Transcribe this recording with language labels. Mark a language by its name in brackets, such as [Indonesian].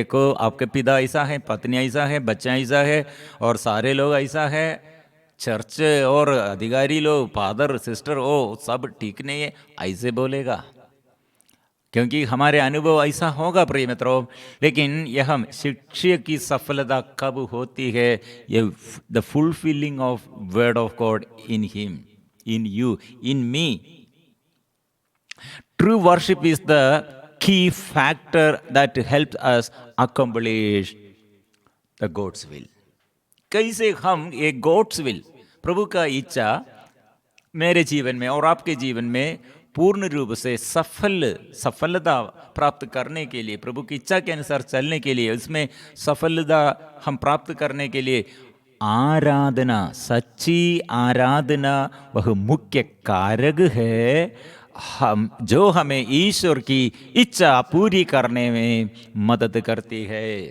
[Hindi] देखो आपके पिता ऐसा है, पत्नी ऐसा है, बच्चा ऐसा है और सारे लोग ऐसा है, चर्च और अधिकारी लोग, फादर सिस्टर, ओ सब ठीक नहीं है, ऐसे बोलेगा, क्योंकि हमारे अनुभव ऐसा होगा। प्रिय मित्रों, लेकिन यह शिक्षक की सफलता कब होती है? [English] ये the fulfilling of word of God in him, in you, in me. True worship is the key factor that helps us accomplish the God's will. [Hindi] कैसे हम एक God's will, प्रभु का इच्छा मेरे जीवन में और आपके जीवन में पूर्ण रूप से सफलता प्राप्त करने के लिए, प्रभु की इच्छा के अनुसार चलने के लिए, उसमें सफलता हम प्राप्त करने के लिए आराधना, सच्ची आराधना वह मुख्य कारक है हम जो हमें ईश्वर की इच्छा पूरी करने में मदद करती है।